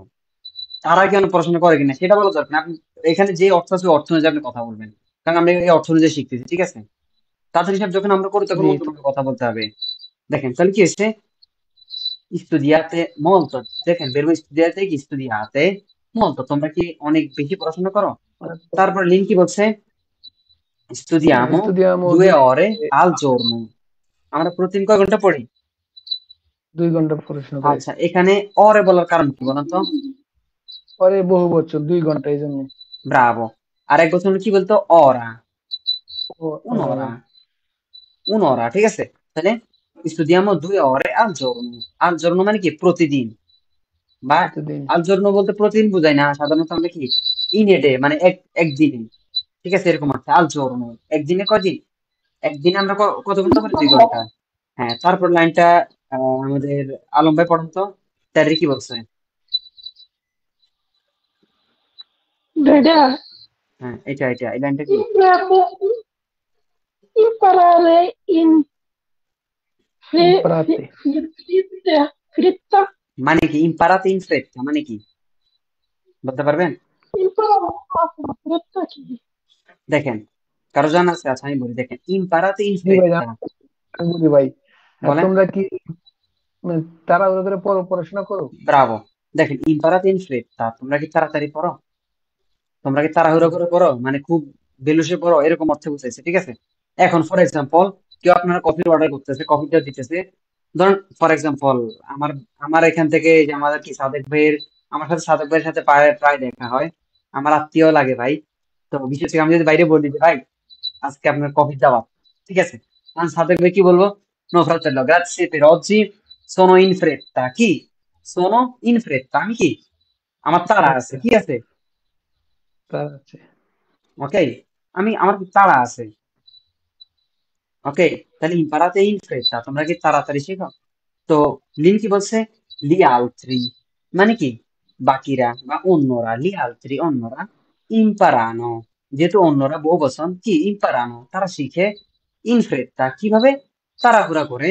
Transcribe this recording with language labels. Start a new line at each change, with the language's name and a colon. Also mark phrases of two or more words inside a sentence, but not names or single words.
Bangla: তারা কেন পড়াশোনা করে কিনা সেটা বলা দরকার না, আপনি এখানে যে অর্থ আছে ওই অর্থ অনুযায়ী আপনি কথা বলবেন, কারণ আমরা এই অর্থ অনুযায়ী শিখতেছি, ঠিক আছে? তাদের হিসাব যখন আমরা করি তখন জি অন্য ভাবে কথা বলতে হবে। দেখেন তাহলে কি হচ্ছে,
Italian: studiate molto,
Bangla: দেখেন বেরবো স্টুডিয়াতে কি
Italian: studiate molto,
Bangla: তোমরা কি অনেক বেশি পড়াশোনা করো? তারপর লিঙ্ক কি বলছে,
Italian: studiamo স্টুডিয়ামো 2 ore al giorno,
Bangla: আমরা প্রতিদিন কয় ঘন্টা পড়ি? 2 ঘন্টা পড়াশোনা করে। আচ্ছা এখানে অরে বলার কারণ কি বলেন তো? পরে বহু বছর 2 ঘন্টা এই জন্য। ব্রাভো। আর এক বছর কি বলতো, অরা,
Italian: un'ora, un'ora,
Bangla: ঠিক আছে? তাহলে
Italian: studiamo 2 ore al giorno, al giorno
Bangla: মানে কি প্রতিদিন, বা প্রতিদিন।
Italian: al giorno
Bangla: বলতে প্রতিদিন বোঝায় না, সাধারণত আমরা কি
English: in a day
Bangla: মানে একদিনে, ঠিক আছে? এরকম আছে
Italian: al giorno,
Bangla: একদিনে কয়দিন, একদিনে আমরা কত ঘন্টা পড়ি, 2 ঘন্টা। হ্যাঁ, তারপর লাইনটা আমাদের আলম ভাই পড়েন তো, তারি কি বলছে? এটা হ্যাঁ এটা এই লাইনটা কি?
Italian: imparare in ইম্পারাতে fritta,
Bangla: মানে কি
Italian: imparate in fretta
Bangla: মানে কি বলতে পারবেন?
Italian: imparare fritta
Bangla: কি? দেখেন কারো জানা আছে? আচ্ছা আমি বলি, দেখেন
Italian: imparate in
Bangla: জি ভাই,
Italian: fretta,
Bangla: আমি বলি ভাই। আর বলেন। তোমরা কি মানে তাড়াহুড়ো করে পড়াশোনা করো? ব্রাভো, দেখেন
Italian: imparate in fretta,
Bangla: তোমরা কি তাড়াতাড়ি পড়ো, তোমরা কি তাড়াহুড়ো করে পড়ো, মানে খুব বেলুসে পড়ো, এরকম অর্থে বুঝাইছে, ঠিক আছে? এখন
English: for example
Bangla: কেউ আপনারা কফির অর্ডার করতেছে, কফিটা দিতেছে, ধরুন
English: for example
Bangla: আমার আমার এখান থেকে যে আমাদের কি সাদেক ভাইয়ের, আমার সাথে সাদেক ভাইয়ের সাথে প্রায় প্রায় দেখা হয়, আমার আত্মীয় লাগে ভাই। তো বিশেষ করে আমি যদি বাইরে বলি যে ভাই আজকে আপনার কফির দাওয়াত, ঠিক আছে? আমি সাদেক ভাই কি বলবো? নো
Italian: fratello, grazie per oggi, sono in fretta,
Bangla: কি
Italian: sono in fretta,
Bangla: আমি কি আমার তাড়া আছে, আচ্ছা, কি আছে? তার আছে। ওকে, আমার কি তাড়া আছে, ওকে? তাহলে
Italian: imparate in fretta,
Bangla: তোমরা কি তাড়াতাড়ি শেখো। তো লিন কি বলছে?
Italian: gli altri,
Bangla: মানে কি বাকিরা বা অন্যরা,
Italian: gli altri
Bangla: অন্যরা, ইম্পারানো যেহেতু অন্যরা বহু বচন, কি ইম্পারানো তারা শিখে,
Italian: in fretta
Bangla: কিভাবে, তাড়াহুড়া করে,